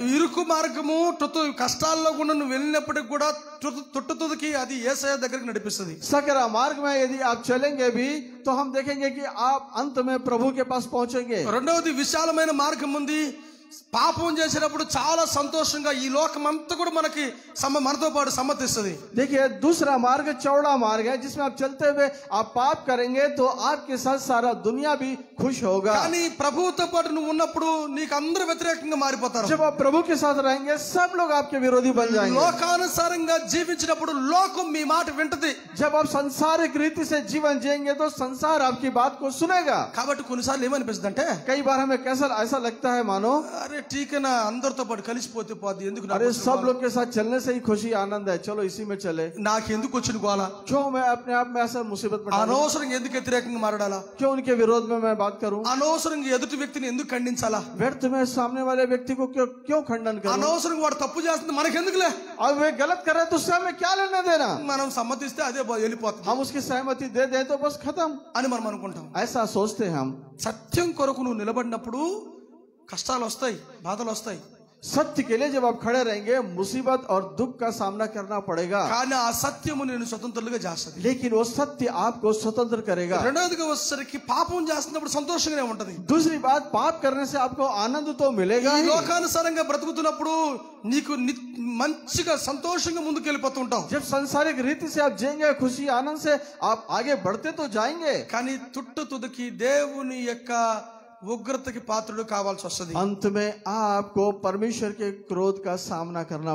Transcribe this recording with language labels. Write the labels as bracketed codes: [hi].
[te] ఇరుకు మార్గము కష్టాల్లో కూడా నువ్వు వెళ్ళినప్పటికి కూడా తుట్టుతుదికి అది యేసయ్య దగ్గరికి నడిపిస్తుంది. [hi] सकरा मार्ग में यदि आप चलेंगे भी तो हम देखेंगे कि आप अंत में प्रभु के पास पहुंचेंगे। [te] రెండవది విశాలమైన మార్గం ఉంది. పాపం చేసినప్పుడు చాలా సంతోషంగా ఈ లోకం అంతా కూడా మనకి మనతో పాటు సమ్మతిస్తుంది. [hi] देखिए दूसरा मार्ग चौड़ा मार्ग है, जिसमें आप चलते हुए आप पाप करेंगे तो आपके साथ सारा दुनिया भी खुश होगा। [te] కానీ ప్రభువుతో పాటు నువ్వు ఉన్నప్పుడు నీకు అందరూ వ్యతిరేకంగా మారిపోతారు. [hi] जब आप प्रभु के साथ रहेंगे सब लोग आपके विरोधी बन जाएंगे। [te] లోకానుసారంగా జీవించినప్పుడు లోకం మీ మాట వింటది. [hi] जब आप सांसारिक रीति से जीवन जिएंगे तो संसार आपकी बात को सुनेगा। [te] కాబట్టి కొన్నిసార్లు ఏమనిపిస్తుంది అంటే, [hi] कई बार हमें कैसा ऐसा लगता है मानो [te] అరే టీకేనా అందరితో పాటు కలిసిపోతే పోద్ది, ఎందుకు [hi] अरे सब लोग के साथ चलने से ही खुशी आनंद है, चलो इसी में चले। [te] నాకు ఎందుకు వచ్చిన గోల, [hi] क्यों मैं अपने आप में ऐसा मुसीबत में डालूं? [te] అనవసరంగా ఎందుకు వ్యతిరేకంగా మాట్లాడాలా, [hi] क्यों उनके विरोध में मैं बात करूं? [te] అనవసరంగా ఎదుటి వ్యక్తిని ఎందుకు ఖండించాలా, [hi] व्यर्थ में सामने वाले व्यक्ति को क्यों खंडन करूं? [te] అనవసరంగా వాడు తప్పు చేస్తుంది మనకెందుకులే, [hi] और वे गलत कर रहे हैं तो उससे हमें क्या लेना देना? [te] మనం సమ్మతిస్తే అదే వెళ్ళిపోతుంది [hi] हम उसकी सहमति दे दें तो बस खत्म, [te] అని మనం అనుకుంటాం. [hi] ऐसा सोचते हैं हम। [te] సత్యం కొరకు నువ్వు నిలబడినప్పుడు కష్టాలు వస్తాయి, బాధలు వస్తాయి. [hi] सत्य के लिए जब आप खड़े रहेंगे मुसीबत और दुख का सामना करना पड़ेगा, [te] కానీ ఆ సత్యము నేను స్వతంత్రులుగా చేస్తుంది. [hi] लेकिन वो सत्य आपको स्वतंत्र करेगा। [te] రెండవదిగా వచ్చేసరికి పాపం చేస్తున్నప్పుడు సంతోషంగానే ఉంటది. [hi] दूसरी बात, पाप करने से आपको आनंद तो मिलेगा [te] ఈ [hi] ही। [te] లోకానుసారంగా బ్రతుకుతున్నప్పుడు నీకు మంచిగా సంతోషంగా ముందుకు వెళ్ళిపోతూ ఉంటావు. [hi] जब सांसारिक रीति से आप जिएंगे खुशी आनंद से आप आगे बढ़ते तो जाएंगे, [te] కానీ తుదికి దేవుని యొక్క ఉగ్రతకి పాత్రుడు కావాల్సి వస్తుంది. [hi] अंत में आपको परमेश्वर के क्रोध का सामना करना